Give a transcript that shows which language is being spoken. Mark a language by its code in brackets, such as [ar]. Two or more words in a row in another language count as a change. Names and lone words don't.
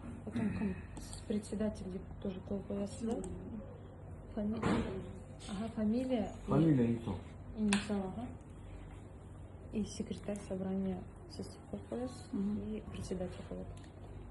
[kk] потом кім? Сіз председатель деп тоже қойып қоясыз да? Ага, фамилия. [ru] Фамилия инициал. [kk] Инициал, ага. [ru] И секретарь собрания [kk] сіз қойып қоясыз, [ru] и председатель [kk] қояды.